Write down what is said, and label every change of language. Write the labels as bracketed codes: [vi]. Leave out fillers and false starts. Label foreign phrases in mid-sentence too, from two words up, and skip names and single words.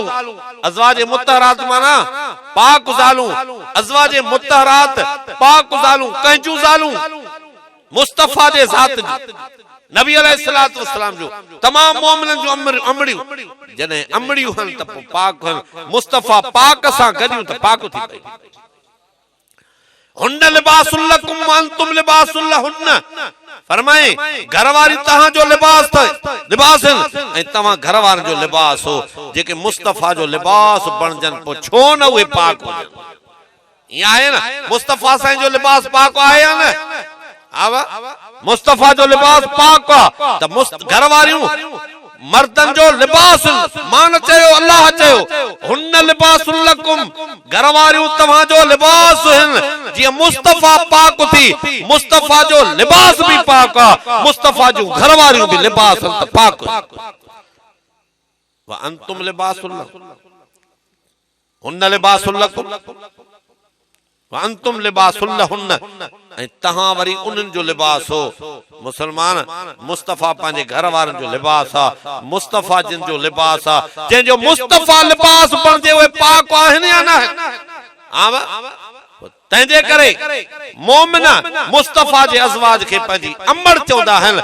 [sd] अज़वाज मुतहरात माना पाक ज़ालूं, अज़वाज मुतहरात पाक ज़ालूं, कंहिंजूं ज़ालूं? मुस्तफ़ा जे ज़ात जी, नबी [ar] عليه الصلاة والسلام [sd] जो तमाम मोमिनन जो अंबड़ियूं। जॾहिं अंबड़ियूं हन त पाक हन, मुस्तफ़ा पाक सां गॾियूं त पाक थी पई। [ar] هن لباس لكم وأنتم لباس لهن, [sd] फरमाए घरवारी तहां जो लिबास ऐं तव्हां घर वारनि जो लिबास हो। जेके मुस्तफ़ा जो लिबास बणजन पोइ छो न उहे पाक हुजनि? ईअं आहे न, मुस्तफ़ा साईं जो लिबास पाक आहे या न? मुस्तफ़ा जो लिबास पाक आहे त घर वारियूं मर्दन जो लिबास, मान चयो अल्लाह चयो [ar] هن لباس لكم, [sd] घर वारियूं तव्हां जो लिबास आहिनि। जीअं मुस्तफ़ा पाक थी, मुस्तफ़ा जो लिबास भी पाक आहे, मुस्तफ़ा जूं घर वारियूं भी लिबास त पाक। [ar] وأنتم لباس لكم، هن لباس لكم وأنتم لباس لهن, [sd] ऐं तहां वरी उन्हनि जो लिबास हो। मुसलमान, मुस्तफ़ा पंहिंजे घर वारनि जो लिबास आहे, मुस्तफ़ा जिन जो लिबास आहे, जंहिंजो मुस्तफ़ा लिबास बणिजे उहे पाक आहिनि या न? तंहिंजे करे मोमिन मुस्तफ़ा जे अज़वाज खे पंहिंजी अमड़ चवंदा आहिनि।